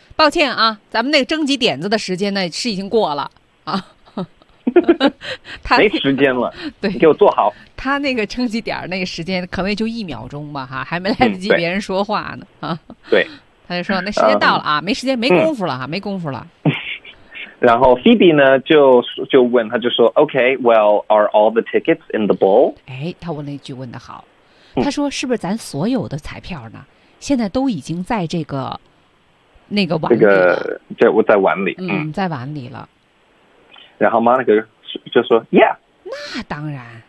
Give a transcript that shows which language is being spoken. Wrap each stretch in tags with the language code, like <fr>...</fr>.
<zh>抱歉啊，咱们那个征集点子的时间呢是已经过了啊。没时间了，对，你给我做好。他那个征集点那个时间可能也就一秒钟吧，哈，还没来得及别人说话呢，对，他就说那时间到了啊，没时间，没功夫了哈，没功夫了。然后 Phoebe 呢就问他，就说</zh> <en>OK, well, are all the tickets in the bowl?</en> <zh>哎，他问那句问的好，他说是不是咱所有的彩票呢？现在都已经在这个那个碗里了，这我在碗里，在碗里了。然后 Monica 就说 ，</zh> <en>Yeah，</en> <zh>那当然。</zh>